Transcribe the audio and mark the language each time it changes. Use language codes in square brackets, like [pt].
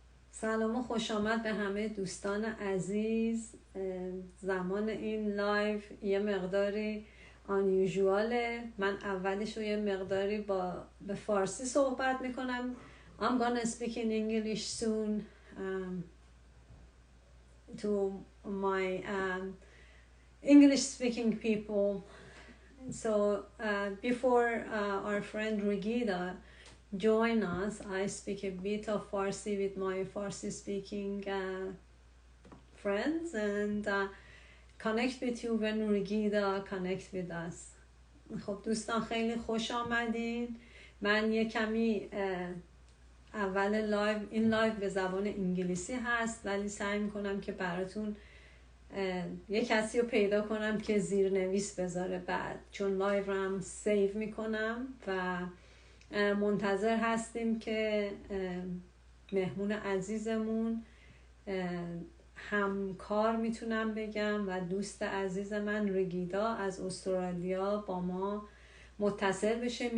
[fa] سلام و خوش آمد به همه دوستان عزیز. زمان این لایو یه مقداری unusualه. من اولش رو یه مقداری به فارسی صحبت میکنم. [en] I'm gonna speak in English soon to my English speaking people. So before our friend Rigida join us, I speak a bit of Farsi with my Farsi speaking friends and connect with you when Rigida connect with us. [fa] خب دوستان خیلی خوش آمدین. من یه کمی اول لایو، این لایو به زبان انگلیسی هست ولی سعی میکنم که براتون یه کسی رو پیدا کنم که زیرنویس بذاره بعد، چون لایو رو هم سیو میکنم و منتظر هستیم که مهمون عزیزمون، همکار میتونم بگم و دوست عزیز من رگیدا از استرالیا با ما متصل بشه.